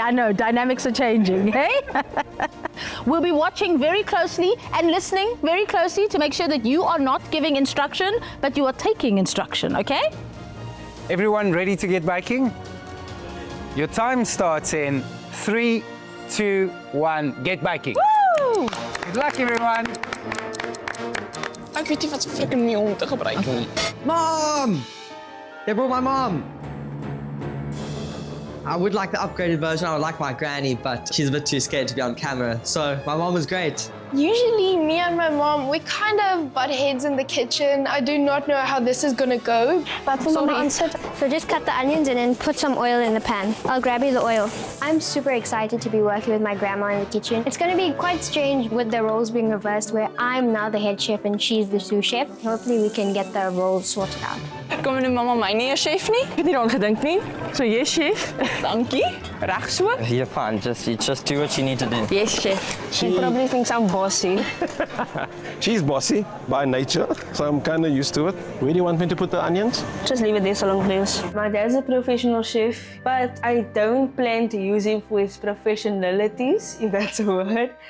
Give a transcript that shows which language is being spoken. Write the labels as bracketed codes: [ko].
[en] I know, dynamics are changing, hey? We'll be watching very closely and listening very closely to make sure that you are not giving instruction, but you are taking instruction, okay? Everyone ready to get baking? Your time starts in 3, 2, 1, get baking. Woo! Good luck, everyone. [af] Ek weet nie wat se freaking nie om te gebruik nie. [en] Mom! They brought my mom. I would like the upgraded version. I would like my granny, but she's a bit too scared to be on camera. So my mom was great. Usually me and my mom, we kind of butt heads in the kitchen. I do not know how this is gonna go. But for Mama answered, so just cut the onions and then put some oil in the pan. I'll grab you the oil. I'm super excited to be working with my grandma in the kitchen. It's gonna be quite strange with the roles being reversed, where I'm now the head chef and she's the sous chef. Hopefully we can get the roles sorted out. [af] Kom en mama my nie 'n chef nie. Ek het nie daaraan gedink nie. [en] So yes, chef. [af] Dankie. Reg so. [en] You're fine. Just do what you need to do. Yes, chef. She probably thinks I'm bossy. She's bossy by nature, so I'm kind of used to it. Where do you want me to put the onions? Just leave it there so long, please. My dad's a professional chef, but I don't plan to use him for his professionalities, if that's a word.